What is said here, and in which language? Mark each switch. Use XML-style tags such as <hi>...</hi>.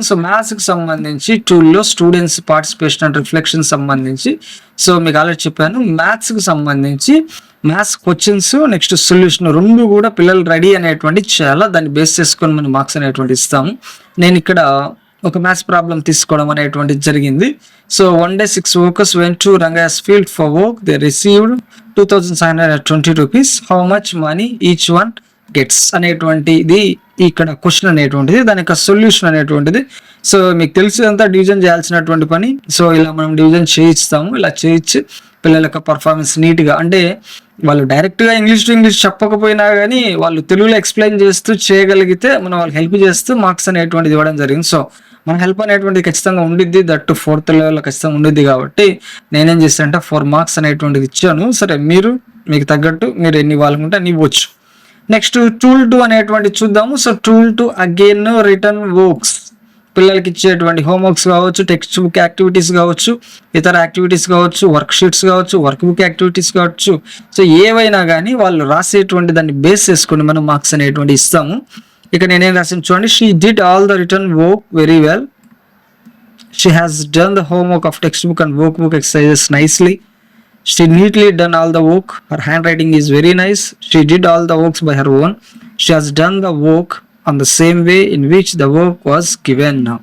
<te>So మ్యాథ్స్కి సంబంధించి టూల్లో students participation and reflection సంబంధించి, so మీకు ఆల్రెడీ చెప్పాను, మ్యాథ్స్కి సంబంధించి మ్యాథ్స్ క్వశ్చన్స్ నెక్స్ట్ సొల్యూషన్ రెండు కూడా పిల్లలు రెడీ అనేటువంటి చాలా దాన్ని బేస్ చేసుకొని మనం మార్క్స్ అనేటువంటి ఇస్తాము. నేను ఇక్కడ ఒక మ్యాథ్స్ ప్రాబ్లం తీసుకోవడం అనేటువంటిది జరిగింది.</te> <en>So 1 day 6 workers went to Ranga's field for work. They received 2,720 rupees. How much money each one gets</en> <te>అనేటువంటిది ఇక్కడ క్వశ్చన్ అనేటువంటిది, దాని యొక్క సొల్యూషన్ అనేటువంటిది. సో మీకు తెలిసినంత డివిజన్ చేయాల్సినటువంటి పని. సో ఇలా మనం డివిజన్ చేయిస్తాము. ఇలా చేయించి పిల్లల యొక్క పర్ఫార్మెన్స్ నీట్గా, అంటే వాళ్ళు డైరెక్ట్గా ఇంగ్లీష్ టు ఇంగ్లీష్ చెప్పకపోయినా కానీ వాళ్ళు తెలుగులో ఎక్స్ప్లెయిన్ చేస్తూ చేయగలిగితే మనం వాళ్ళకి హెల్ప్ చేస్తూ మార్క్స్ అనేటువంటిది ఇవ్వడం జరిగింది. సో మన హెల్ప్ అనేటువంటిది ఖచ్చితంగా ఉండిద్ది, దట్టు 4th లెవెల్లో ఖచ్చితంగా ఉండిద్ది. కాబట్టి నేనేం చేస్తానంటే 4 మార్క్స్ అనేటువంటిది ఇచ్చాను. సరే, మీకు తగ్గట్టు మీరు ఎన్ని ఇవ్వాలనుకుంటే అన్ని ఇవ్వచ్చు. నెక్స్ట్ టూల్ 2 అనేటువంటి చూద్దాము. So tool 2 again return works, పిల్లలకి ఇచ్చేటువంటి హోంవర్క్స్ కావచ్చు, టెక్స్ట్ బుక్ యాక్టివిటీస్ కావచ్చు, ఇతర యాక్టివిటీస్ కావచ్చు, వర్క్ షీట్స్ కావచ్చు, వర్క్ బుక్ యాక్టివిటీస్ కావచ్చు. సో ఏవైనా కానీ వాళ్ళు రాసేటువంటి దాన్ని బేస్ చేసుకొని మనం మార్క్స్ అనేటువంటి ఇస్తాము. ఇక నేనేం రాసాను చూడండి.</te> <en>She did all the written work very well. She has done the homework of textbook and workbook exercises nicely. She neatly done all the work. Her handwriting is very nice. She did all the works by her own. She has done the work on the same way in which the work was given.</en>